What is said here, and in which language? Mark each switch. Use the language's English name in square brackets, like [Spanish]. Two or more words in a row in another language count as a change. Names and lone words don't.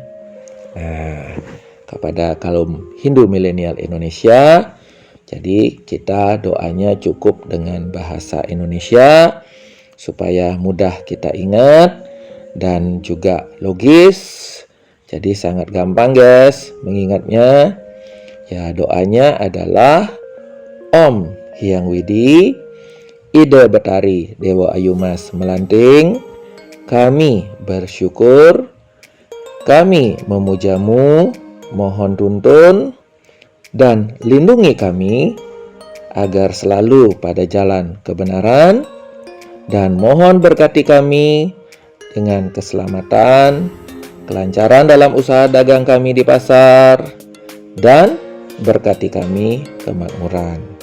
[Indonesian] Nah, kepada kaum Hindu milenial Indonesia, jadi kita doanya cukup dengan bahasa Indonesia supaya mudah kita ingat dan juga logis. Jadi sangat gampang guys mengingatnya. Ya, doanya adalah Om Hyang Widi Ide Betari Dewa Ayu Mas Melanting, kami bersyukur, kami memujamu, mohon tuntun dan lindungi kami agar selalu pada jalan kebenaran, dan mohon berkati kami dengan keselamatan, kelancaran dalam usaha dagang kami di pasar, dan berkati kami kemakmuran.